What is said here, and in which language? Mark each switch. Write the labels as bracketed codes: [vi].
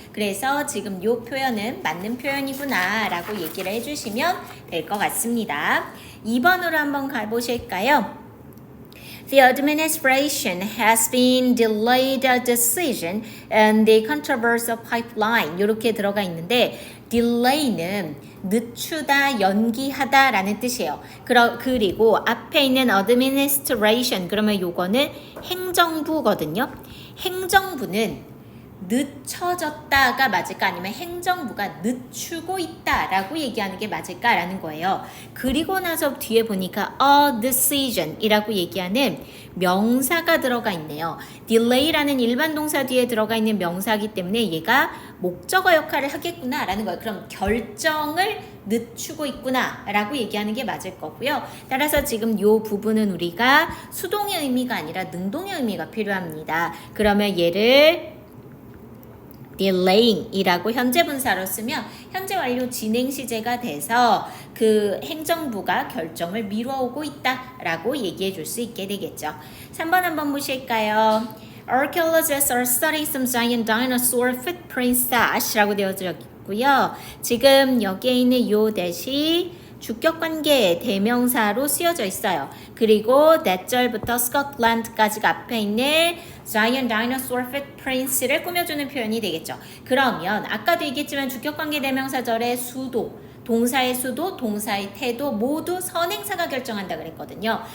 [ko] 그래서 지금 이 표현은 맞는 표현이구나라고 얘기를 해주시면 될 것 같습니다. 2번으로 한번 가보실까요? [en] The administration has been delayed a decision on the controversial pipeline. [ko] 이렇게 들어가 있는데 delay는 늦추다, 연기하다 라는 뜻이에요. 그리고 앞에 있는 administration 그러면 요거는 행정부거든요. 행정부는 늦춰졌다가 맞을까 아니면 행정부가 늦추고 있다라고 얘기하는 게 맞을까라는 거예요. 그리고 나서 뒤에 보니까 a decision 이라고 얘기하는 명사가 들어가 있네요. delay라는 일반 동사 뒤에 들어가 있는 명사이기 때문에 얘가 목적어 역할을 하겠구나 라는 거예요. 그럼 결정을 늦추고 있구나 라고 얘기하는 게 맞을 거고요. 따라서 지금 이 부분은 우리가 수동의 의미가 아니라 능동의 의미가 필요합니다. 그러면 얘를 delaying 이라고 현재 분사로 쓰면 현재 완료 진행 시제가 돼서 그 행정부가 결정을 미뤄오고 있다라고 얘기해 줄 수 있게 되겠죠. 3번 한번 보실까요? [en] Archaeologists are studying some giant dinosaur footprints [ko] 라고 되어져 있고요. 지금 여기에 있는 요 대시 주격관계 대명사로 쓰여져 있어요. 그리고 that절부터 Scotland까지가 앞에 있는 Giant Dinosaur Footprints를 꾸며주는 표현이 되겠죠. 그러면 아까도 얘기했지만 주격관계 대명사절의 수도, 동사의 수도, 동사의 태도 모두 선행사가 결정한다 그랬거든요.